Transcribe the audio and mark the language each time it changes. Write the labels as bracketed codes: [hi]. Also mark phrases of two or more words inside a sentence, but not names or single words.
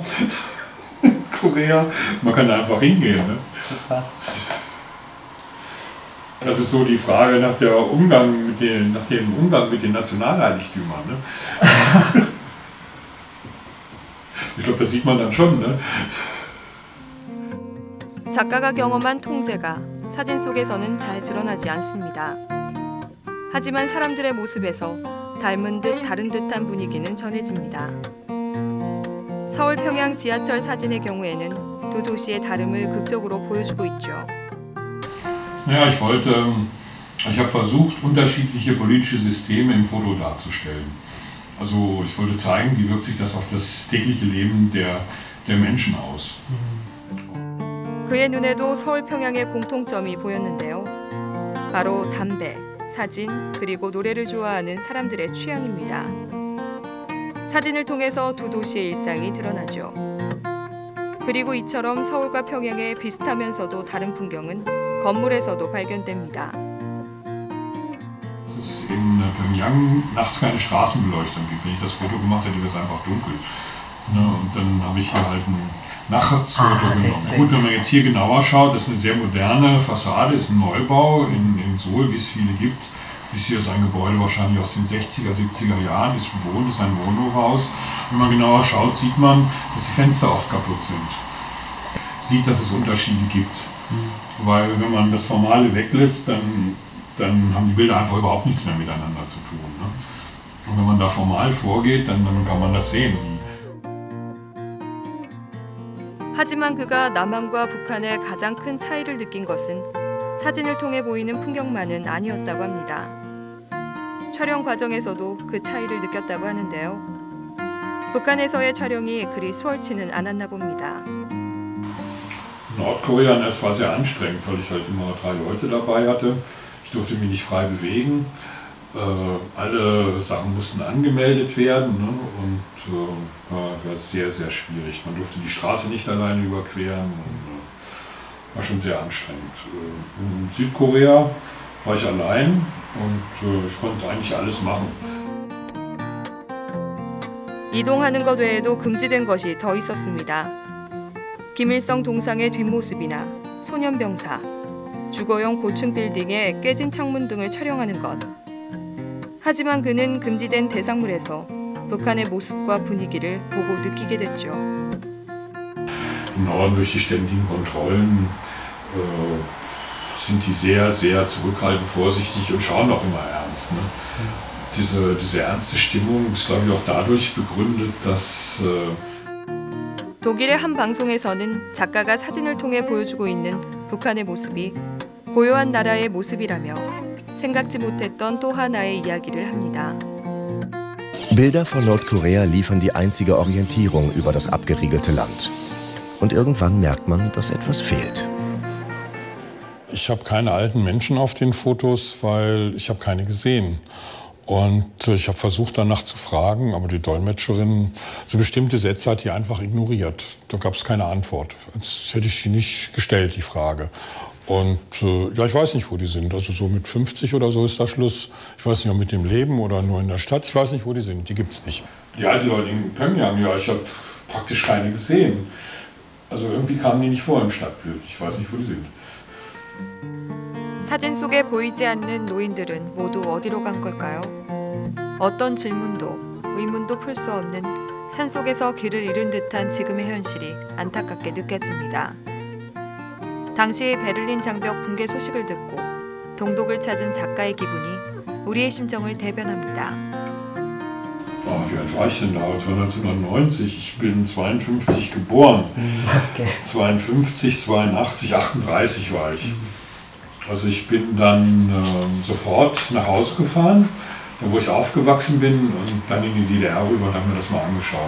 [de] Korea. Man kann da einfach hingehen. Ne? Super. Das ist so die Frage nach dem Umgang mit den Nationalheiligtümern. Ne? Ich glaube, das sieht man dann schon. Ne? [ko] 작가가 경험한 통제가 사진 속에서는 잘 드러나지 않습니다. 하지만 사람들의 모습에서 닮은 듯 다른 듯한 분위기는 전해집니다. 서울 평양 지하철 사진의 경우에는 두 도시의 다름을 극적으로 보여주고 있죠. [de] Ja, ich habe versucht, unterschiedliche politische Systeme im Foto darzustellen. Also ich wollte zeigen, wie wirkt sich das auf das tägliche Leben der Menschen aus. [ko] 그의 눈에도 서울 평양의 공통점이 보였는데요. 바로 담배, 사진, 그리고 노래를 좋아하는 사람들의 취향입니다. 사진을 통해서 두 도시의 일상이 드러나죠. 그리고 이처럼 서울과 평양의 비슷하면서도 다른 풍경은 건물에서도 발견됩니다. [de] Dass es in Pyongyang nachts keine Straßenbeleuchtung gibt. Wenn ich das Foto gemacht hätte, wäre es einfach dunkel. Ne? Und dann habe ich hier halt ein Nachtsfoto genommen. Gut, wenn man jetzt hier genauer schaut, das ist eine sehr moderne Fassade, ist ein Neubau in Seoul, wie es viele gibt. Dies hier ist ein Gebäude wahrscheinlich aus den 60er, 70er Jahren, ist bewohnt, ist ein Wohnhochhaus. Wenn man genauer schaut, sieht man, dass die Fenster oft kaputt sind. Sieht, dass es Unterschiede gibt. Weil wenn man das Formale weglässt, dann haben die Bilder einfach überhaupt nichts mehr miteinander zu tun. Ne? Und wenn man da formal vorgeht, dann kann man das sehen. [ko] 하지만 그가 남한과 북한의 가장 큰 차이를 느낀 것은 사진을 통해 보이는 풍경만은 아니었다고 합니다. 촬영 과정에서도 그 차이를 느꼈다고 하는데요. 북한에서의 촬영이 그리 수월치는 않았나 봅니다. [de] Nordkorea, es war sehr anstrengend, weil ich halt immer 3 Leute dabei hatte. Ich durfte mich nicht frei bewegen. Alle Sachen mussten angemeldet werden, ne? Und war sehr, sehr schwierig. Man durfte die Straße nicht alleine überqueren. Und, war schon sehr anstrengend. In Südkorea war ich allein und ich konnte eigentlich alles machen. [ko] 이동하는 것 외에도 금지된 것이 더 있었습니다. 김일성 동상의 뒷모습이나 소년병사, 주거용 고층 빌딩의 깨진 창문 등을 촬영하는 것. 하지만 그는 금지된 대상물에서 북한의 모습과 분위기를 보고 느끼게 됐죠. [de] Im Norden durch die ständigen Kontrollen sind die sehr, sehr zurückhaltend, vorsichtig und schauen auch immer ernst. Ne? Diese ernste Stimmung ist, glaube ich, auch dadurch begründet, dass [ko] 독일의 한 방송에서는 작가가 사진을 통해 보여주고 있는 북한의 모습이 고요한 나라의 모습이라며 생각지 못했던 또 하나의 이야기를 합니다. [de] Bilder von Nordkorea liefern die einzige Orientierung über das abgeriegelte Land. Und irgendwann merkt man, dass etwas fehlt. Ich habe keine alten Menschen auf den Fotos, weil ich habe keine gesehen. Und ich habe versucht, danach zu fragen, aber die Dolmetscherin, so bestimmte Sätze hat die einfach ignoriert. Da gab es keine Antwort. Jetzt hätte ich sie nicht gestellt, die Frage. Und ja, ich weiß nicht, wo die sind. Also so mit 50 oder so ist da Schluss. Ich weiß nicht, ob mit dem Leben oder nur in der Stadt. Ich weiß nicht, wo die sind. Die gibt's nicht. Die alten Leute in Pyongyang, ja, ich habe praktisch keine gesehen. Also irgendwie kamen die nicht vor im Stadtbild. Ich weiß nicht, wo die sind. [ko] 사진 속에 보이지 않는 노인들은 모두 어디로 간 걸까요? 어떤 질문도 의문도 풀 수 없는 산속에서 길을 잃은 듯한 지금의 현실이 안타깝게 느껴집니다. 당시 베를린 장벽 붕괴 소식을 듣고 동독을 찾은 작가의 기분이 우리의 심정을 대변합니다. [de] Wie alt war ich denn da? Das war 1990. Ich bin 52 geboren. Okay. 52, 82, 38 war ich. Also ich bin dann sofort nach Hause gefahren, da wo ich aufgewachsen bin, und dann in die DDR rüber und habe mir das mal angeschaut.